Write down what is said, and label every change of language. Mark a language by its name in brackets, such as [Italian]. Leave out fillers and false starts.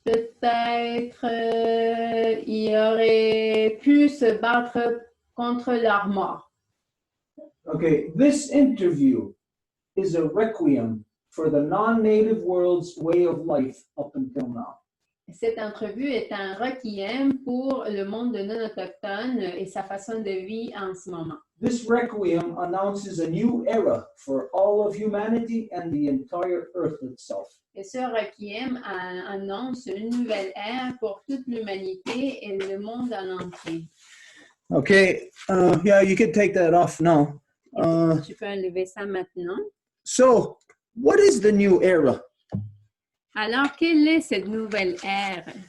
[French] Peut-être il aurait pu se battre contre leur mort. [English] Okay, this interview is a requiem for the non-native world's way of life up until now. [French] Cette entrevue est un requiem pour le monde non-autochtone et sa façon de vie en ce moment. [English] This requiem announces a new era for all of humanity and the entire earth itself. [French] Et ce requiem annonce une nouvelle ère pour toute l'humanité et le monde en entier. [English] Okay, yeah, you can take that off now. [French] Tu peux enlever ça maintenant. [English] So, what is the new era? [French] Alors, quelle est cette nouvelle ère?